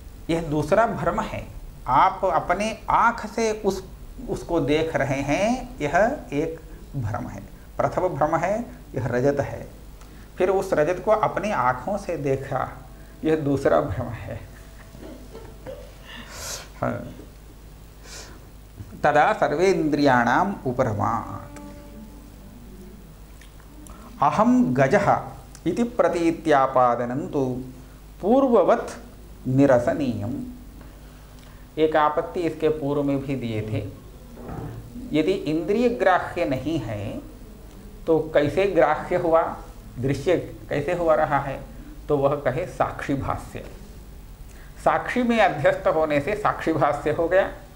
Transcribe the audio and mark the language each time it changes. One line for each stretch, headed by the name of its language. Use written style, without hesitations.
Hindi: यह दूसरा भ्रम है। आप अपने आँख से उसको देख रहे हैं, यह एक भ्रम है। प्रथम भ्रम है यह रजत है, फिर उस रजत को अपनी आँखों से देखा, यह दूसरा भ्रम है।
Sanskrit: तदा सर्वेन्द्रियाणाम उपरमात् अहम गजः इति प्रतीत्यापादनं तु पूर्ववत् निरसनीयम्।
Hindi: एक आपत्ति इसके पूर्व में भी दिए थे। यदि इंद्रिय ग्राह्य नहीं है तो कैसे ग्राह्य हुआ, दृश्य कैसे हुआ रहा है? तो वह कहे साक्षी भाष्य। साक्षी में अध्यस्त होने से साक्षी भाष्य हो गया।